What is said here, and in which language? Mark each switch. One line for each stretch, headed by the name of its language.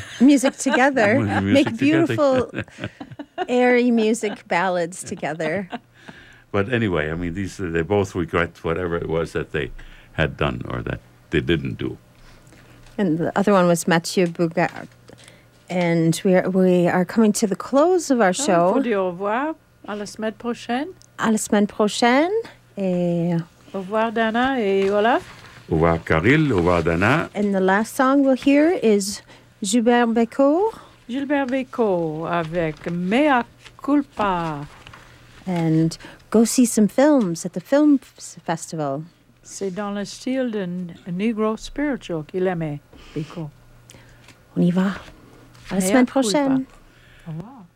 English: music together, make beautiful airy music ballads together. But anyway, I mean, they both regret whatever it was that they had done or that they didn't do. And the other one was Mathieu Bogas. And we are coming to the close of our show.
French: Vous dit au revoir, à la semaine prochaine. À la semaine prochaine. Et au revoir, Dana et Olaf. Au revoir, Caril. Au revoir, Dana.
English: And the last song we'll hear is Gilbert Bécaud.
French: Gilbert Bécaud avec Mea Culpa.
English: And go see some films at the film festival.
French: C'est dans le style d'un Negro spiritual qu'il aimait, Bécaud. On y va. À la semaine prochaine. Au revoir.